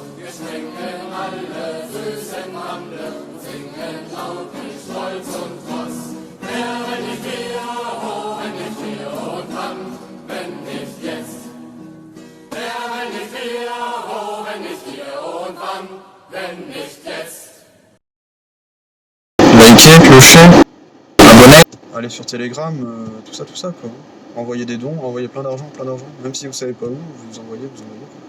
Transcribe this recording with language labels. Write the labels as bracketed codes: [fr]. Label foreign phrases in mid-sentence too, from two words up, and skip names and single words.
[de] Wir schwenken alle süßen Hande und singen laut mit Stolz und Tross. Wer, wenn nicht wir, oh, wenn nicht wir, und wann, wenn nicht jetzt. Wer, wenn nicht wir, oh, wenn nicht wir, und wann, wenn nicht jetzt. [fr] Likez, clocher, abonnez. Allez sur Telegram, tout ça quoi. Envoyez des dons, envoyez plein d'argent, même si vous savez pas où, vous envoyez.